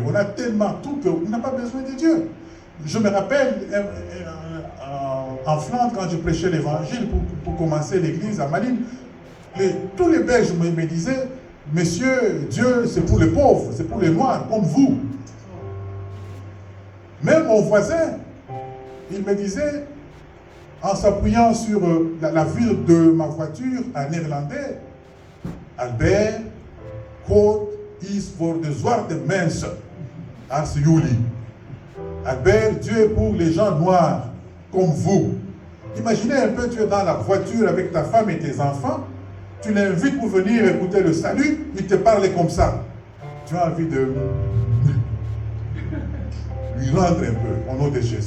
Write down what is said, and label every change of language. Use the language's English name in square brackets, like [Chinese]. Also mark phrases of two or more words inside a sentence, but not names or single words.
[French] On a tellement tout qu'on n'a pas besoin de Dieu. Je me rappelle en Flandre, quand je prêchais l'évangile pour commencer l'église à Malines, tous les Belges me disaient, monsieur, Dieu, c'est pour les pauvres, c'est pour les noirs, comme vous. Même mon voisin, il me disait, en s'appuyant sur la vitre de ma voiture en néerlandais, [Dutch] Albert, quod is voor de zwarte mensen als jullie. [French] Albert, Dieu est pour les gens noirs, comme vous. Imaginez un peu, tu es dans la voiture avec ta femme et tes enfants, tu l'invites pour venir écouter le salut, il te parle comme ça. Tu as envie de lui rendre un peu au nom de Jésus.